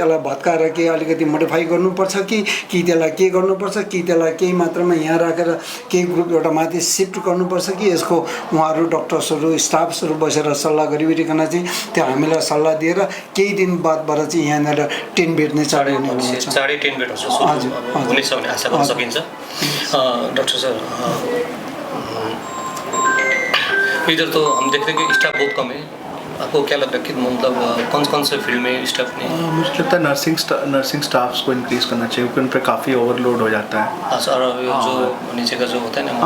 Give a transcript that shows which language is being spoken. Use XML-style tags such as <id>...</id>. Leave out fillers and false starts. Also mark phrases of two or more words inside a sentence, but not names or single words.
<ne>यसलाई भत्काएर के अलिकति मोडिफाई गर्नुपर्छ कि त्यसलाई के गर्नुपर्छ, कि त्यसलाई केही मात्रामा यहाँ राखेर केही ग्रुप एउटा माथि सिफ्ट गर्नुपर्छ, कि यसको उहाँहरू डक्टर्सहरू स्टाफ्सहरू बसेर सल्लाह गरिवरिकन चाहिँ त्यो हामीलाई सल्लाह दिएर केही दिन बादबाट चाहिँ यहाँनिर 10 बेड नै चाँडै हुने हुन्छ। चाँडै 10 बेड हुनेछ भन्ने आशा गर्न सकिन्छ।</ne> <en>doctor sir,</en> <hi>इधर तो हम देख रहे हैं कि स्टाफ बहुत कम है, आपको क्या लगता है कि मतलब कौन से फील्ड में स्टाफ नहीं? मुझे लगता है</hi> <en>nursing staffs</en> <hi>को इंक्रीज करना चाहिए, क्योंकि उन पर काफ़ी ओवरलोड हो जाता है। और जो नीचे का जो होता है ना,</hi>